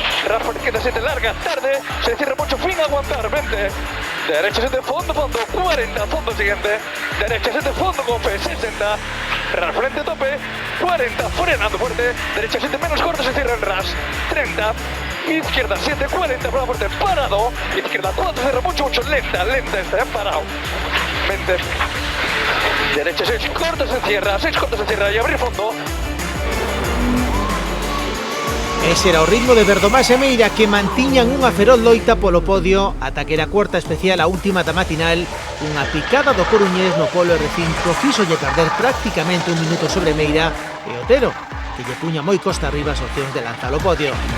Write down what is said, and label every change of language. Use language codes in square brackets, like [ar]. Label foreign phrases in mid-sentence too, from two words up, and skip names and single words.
[es] RAS por izquierda 7, larga, tarde, se cierra mucho, fin, aguantar, 20, derecha 7, fondo, 40, fondo siguiente, derecha 7, fondo, con F, 60, RAS frente, tope, 40, frenando fuerte, derecha 7, menos corto, se cierra en RAS, 30, izquierda 7, 40, prueba fuerte, parado, izquierda 4, cierra mucho, lenta, está parado, 20, derecha 6, corta, se cierra, y abrir fondo. [gl] Ese era o ritmo de Verdomás e Meira, que mantiñan unha feroz loita polo podio ata que era cuarta especial a última da matinal. Unha picada do coruñés no polo R5 fíxolle perder prácticamente un minuto sobre Meira e Otero, que lle puña moi costa arriba as opcións de lanzar o podio.